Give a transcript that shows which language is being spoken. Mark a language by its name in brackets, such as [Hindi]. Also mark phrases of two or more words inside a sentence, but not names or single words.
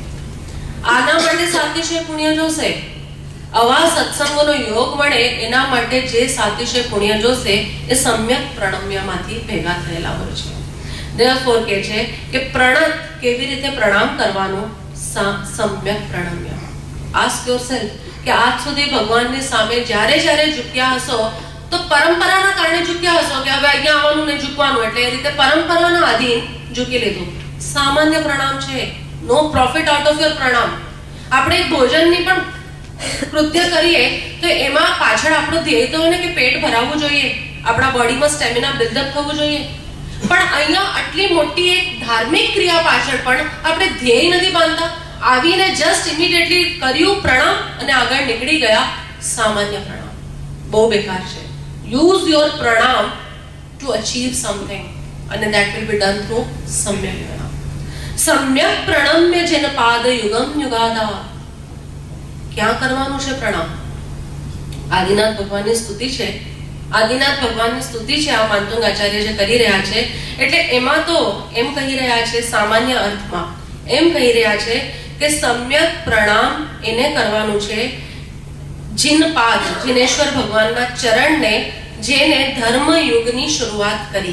[Gujarati] આના માટે સાતિશય પુણ્ય જોશે, આવા સત્સંગોનો યોગ મળે એના માટે જે સાતિશય પુણ્ય જોશે એ સમ્યક પ્રણમ્યમાંથી ભેગા થયેલા હોય છે. Therefore કહે છે કે પ્રણત કેવી રીતે પ્રણામ કરવાનું, સમ્યક પ્રણમ્ય. [English] Ask yourself [Gujarati] કે આજ સુધી ભગવાનની સામે જ્યારે જ્યારે ઝૂક્યા હશો તો પરંપરાના કારણે ઝૂક્યા હશો કે હવે અહીંયા આવવાનું ને ઝૂકવાનું, એટલે એ રીતે પરંપરાના આધીન ઝૂકી લીધું. સામાન્ય પ્રણામ છે, [English] no profit out of your [Gujarati] પ્રણામ. આપણે એક ભોજનની પણ કૃત્ય કરીએ તો એમાં પાછળ આપણો ધ્યેય તો હોય ને કે પેટ ભરાવવું જોઈએ, આપણા બોડીમાં [English] stamina buildup [Gujarati] થવું જોઈએ. પણ અહીંયા આટલી મોટી એક ધાર્મિક ક્રિયા પાછળ પણ આપણે ધ્યેય નથી બાંધતા. આવીને [English] just immediately [Gujarati] કર્યું પ્રણામ અને આગળ નીકળી ગયા. સામાન્ય પ્રણામ બહુ બેકાર છે. [English] use your [Gujarati] પ્રણામ [English] to achieve something, [Gujarati] અને [English] that will be done through [Gujarati] સમ્યક પ્રણામ. [Sanskrit] સમ્યક પ્રણમ્ય જેન પાદ યુગમ યુગાદા. [Gujarati] ક્યાં કરવાનું છે પ્રણામ? આદિનાથ ભગવાનની સ્તુતિ છે, આદિનાથ ભગવાનની સ્તુતિ છે આ માંતુંગ આચાર્ય જે કરી રહ્યા છે. એટલે એમાં તો એમ કહી રહ્યા છે, સામાન્ય અર્થમાં એમ કહી રહ્યા છે કે સમ્યક પ્રણામ એને કરવાનું છે જીનપાદ, જીનેશ્વર ભગવાનના ચરણને, જેને ધર્મ યુગની શરૂઆત કરી.